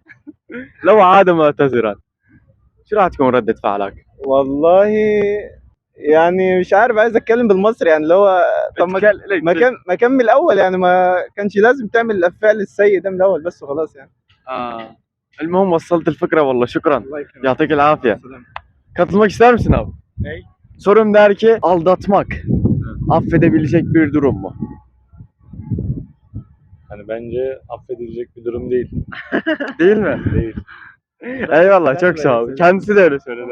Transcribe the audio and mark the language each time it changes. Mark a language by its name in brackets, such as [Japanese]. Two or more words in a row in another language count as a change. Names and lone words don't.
[Arabic] لو عاد معتذرا شو راح تكون ردة فعلك؟ والله يعني مش عارف، عايز اتكلم بالمصري يعني اللي هو طب ما كان من الاول يعني، ما كانش لازم تعمل الفعل السيء ده من الاول بس وخلاص يعني. المهم وصلت الفكرة والله. شكرا. يعطيك العافية. [Turkish] Katılmak ister misin abi? Ne? Sorum der ki aldatmak affedebilecek bir durum mu? Hani bence affedilecek bir durum değil. Değil mi? Değil. Eyvallah, çok sağ ol. Kendisi de öyle söyledi.